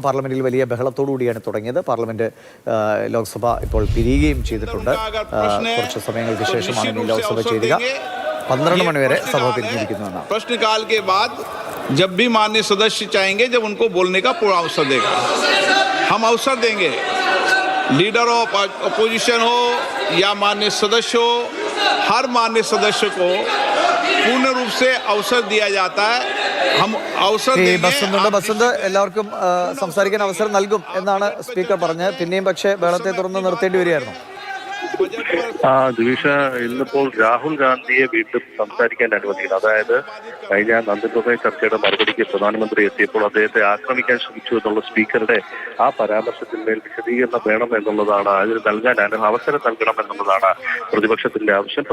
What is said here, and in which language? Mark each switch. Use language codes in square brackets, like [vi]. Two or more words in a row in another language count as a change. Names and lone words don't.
[ml] പാർലമെന്റിൽ വലിയ ബഹളത്തോടുകൂടിയാണ് തുടങ്ങിയത്. പാർലമെന്റ് ലോക്സഭ ഇപ്പോൾ പിരിയുകയും ചെയ്തിട്ടുണ്ട്. കുറച്ച് സമയങ്ങൾക്ക് ശേഷമാണ് ഇനി ലോക്സഭ ചേരുക. 12 മണി വരെ സഭ പിരിഞ്ഞിരിക്കുന്നു. [hi] प्रश्नकाल के बाद जब भी माननीय सदस्य चाहेंगे, जब उनको बोलने का पूरा अवसर देगा, हम अवसर देंगे। [en] leader of opposition [hi] हो या माननीय सदस्य हो, हर माननीय सदस्य को पूर्ण रूप से अवसर दिया जाता है. हम अवसर [ml] ബസന്ത് എല്ലാവർക്കും സംസാരിക്കാൻ അവസരം നൽകും എന്നാണ് സ്പീക്കർ പറഞ്ഞത്. പിന്നെയും പക്ഷേ ബഹളത്തെ തുടർന്ന് നിർത്തേണ്ടി വരികയായിരുന്നു. ദിവിഷ, ഇന്നിപ്പോൾ രാഹുൽ ഗാന്ധിയെ വീണ്ടും സംസാരിക്കാൻ അനുവദിക്കണം. അതായത് കഴിഞ്ഞ നന്ദിപ്രമേയ ചർച്ചയുടെ മറുപടിക്ക് പ്രധാനമന്ത്രി എത്തിയപ്പോൾ അദ്ദേഹത്തെ ആക്രമിക്കാൻ ശ്രമിച്ചു എന്നുള്ള സ്പീക്കറുടെ ആ പരാമർശത്തിന്മേൽ വിശദീകരണം വേണം എന്നുള്ളതാണ്, അതിന് നൽകാൻ അവസരം നൽകണം എന്നുള്ളതാണ് പ്രതിപക്ഷത്തിന്റെ ആവശ്യം.